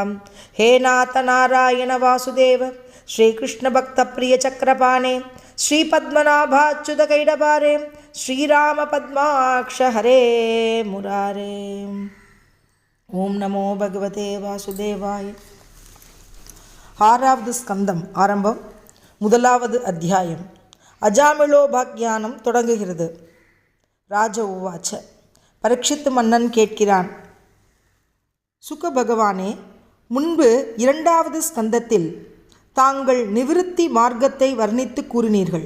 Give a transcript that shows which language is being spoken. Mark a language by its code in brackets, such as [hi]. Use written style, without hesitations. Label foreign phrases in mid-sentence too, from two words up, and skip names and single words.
[sa] हे नाथ नारायण वासुदेव श्रीकृष्णभक्तप्रियचक्रपाणे। श्रीपद्मनाभाच्युत कैडबारे श्रीराम पद्माक्ष हरे मुरारे। ओम नमो भगवते वासुदेवाय। [ta] ஆறாவது ஸ்கந்தம் ஆரம்பம். முதலாவது அத்தியாயம். அஜாமிளோபாக்யானம் தொடங்குகிறது. [sa] राज उवाच. [ta] பரீட்சித்து மன்னன் கேட்கிறான், சுக பகவானே, முன்பு இரண்டாவது ஸ்கந்தத்தில் தாங்கள் நிவிருத்தி மார்க்கத்தை வர்ணித்து கூறினீர்கள்.